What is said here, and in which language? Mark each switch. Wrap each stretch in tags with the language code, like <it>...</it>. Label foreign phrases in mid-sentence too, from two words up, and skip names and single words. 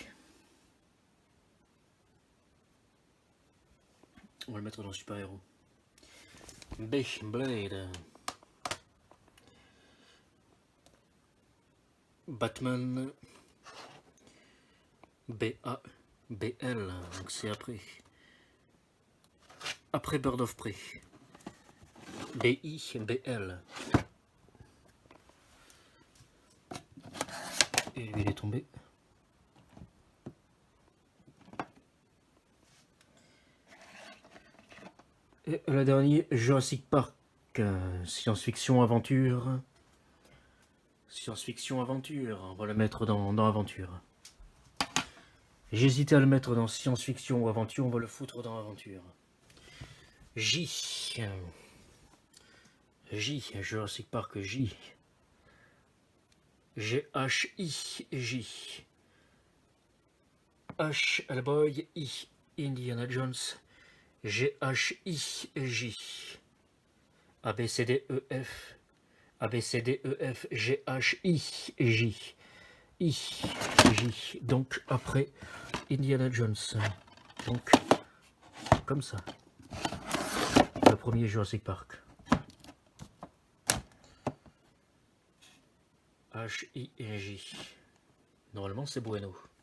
<fr>On va le mettre dans super-héros. B. Blade. Batman. B-A. B-L. Donc c'est après. Après Bird of Prey. B-I. B-L. Et lui il est tombé. Et le dernier, Jurassic Park. Science-fiction aventure. Science-fiction aventure. On va le mettre dans aventure. J'hésitais à le mettre dans science-fiction ou aventure. On va le foutre dans aventure. J. Jurassic Park J. G-H-I-J. H. Hellboy. I. Indiana Jones. G-H-I-J. A-B-C-D-E-F. A-B-C-D-E-F. G-H-I-J. I-J. Donc après Indiana Jones. Donc comme ça. Le premier Jurassic Park. H-I-J. Normalement c'est Bueno.</fr>